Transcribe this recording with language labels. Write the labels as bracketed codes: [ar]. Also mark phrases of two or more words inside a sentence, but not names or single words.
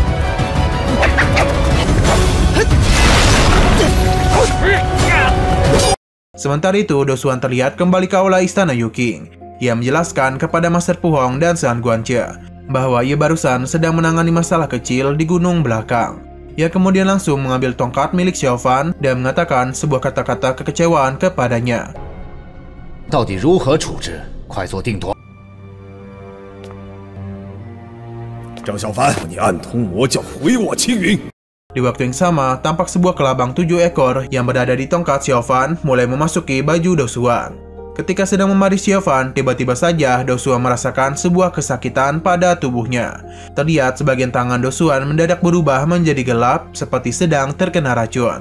[id] Sementara itu, Dou Xuan terlihat kembali ke aula istana Yuking. Ia menjelaskan kepada Master Pu Hong dan San Guance bahwa ia barusan sedang menangani masalah kecil di gunung belakang. Ia kemudian langsung mengambil tongkat milik Xiaofan dan mengatakan sebuah kata-kata kekecewaan kepadanya. [zh] 到底如何处置？快做定夺。张小凡，你暗通魔教，毁我青云！ [id] Di waktu yang sama, tampak sebuah kelabang 7 ekor yang berada di tongkat Xiaofan mulai memasuki baju Dou Xuan. Ketika sedang membaris Xiaofan, tiba-tiba saja Dou Xuan merasakan sebuah kesakitan pada tubuhnya. Terlihat sebagian tangan Dou Xuan mendadak berubah menjadi gelap seperti sedang terkena racun.